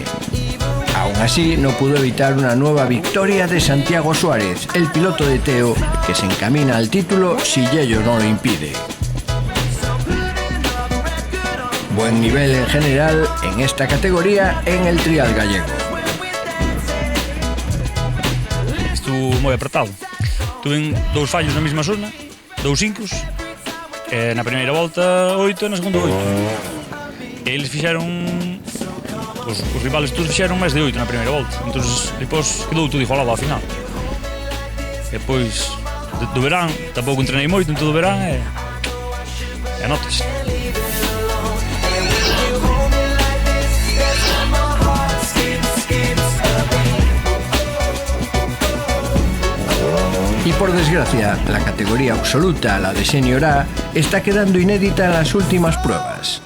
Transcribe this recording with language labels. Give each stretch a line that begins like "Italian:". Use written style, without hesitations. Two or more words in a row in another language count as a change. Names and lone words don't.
Spanish: Aún así, no pudo evitar una nueva victoria de Santiago Suárez, el piloto de Teo, que se encamina al título si Yello no lo impide. Buen nivel en general en esta categoría en el trial gallego.
Galician: Estuvo moi apretado. Tuve 2 fallos na mesma zona, 2 incos, na primeira volta 8 e na segunda 8. Eles fixeron, os rivales todos fixeron máis de 8 na primeira volta, entón depois quedou todo igualado ao final. E depois do verán, tampouco entrenei moito en todo o verán e notas.
Spanish: Y por desgracia, la categoría absoluta, la de Senior A, está quedando inédita en las últimas pruebas.